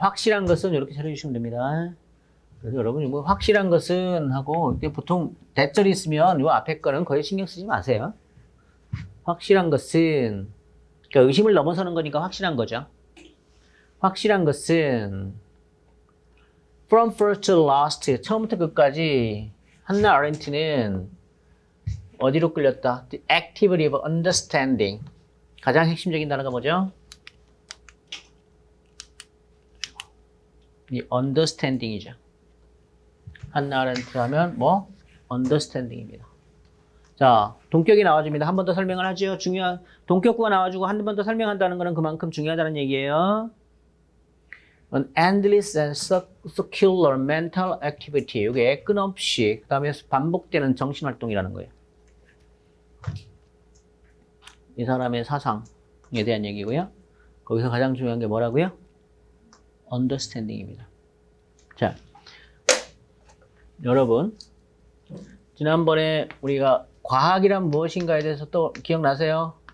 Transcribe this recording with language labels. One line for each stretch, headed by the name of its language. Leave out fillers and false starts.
Korean: 확실한 것은 이렇게 찾아주시면 됩니다. 그래서 여러분, 뭐, 확실한 것은 하고, 이게 보통 대절이 있으면 요 앞에 거는 거의 신경 쓰지 마세요. 확실한 것은, 그러니까 의심을 넘어서는 거니까 확실한 거죠. 확실한 것은
English: from first to last,
Korean: 처음부터 끝까지 한나 아렌트는 어디로 끌렸다?
English: The activity of understanding.
Korean: 가장 핵심적인 단어가 뭐죠? 이 understanding이죠. 한나 아렌트 하면 뭐? understanding입니다. 자, 동격이 나와줍니다. 한 번 더 설명을 하죠. 중요한, 동격구가 나와주고 한 번 더 설명한다는 것은 그만큼 중요하다는 얘기예요.
English: An endless and circular mental activity.
Korean: 이게 끊임없이, 그 다음에 반복되는 정신활동이라는 거예요. 이 사람의 사상에 대한 얘기고요. 거기서 가장 중요한 게 뭐라고요? understanding입니다. 자, 여러분, 지난번에 우리가 과학이란 무엇인가에 대해서 또 기억나세요?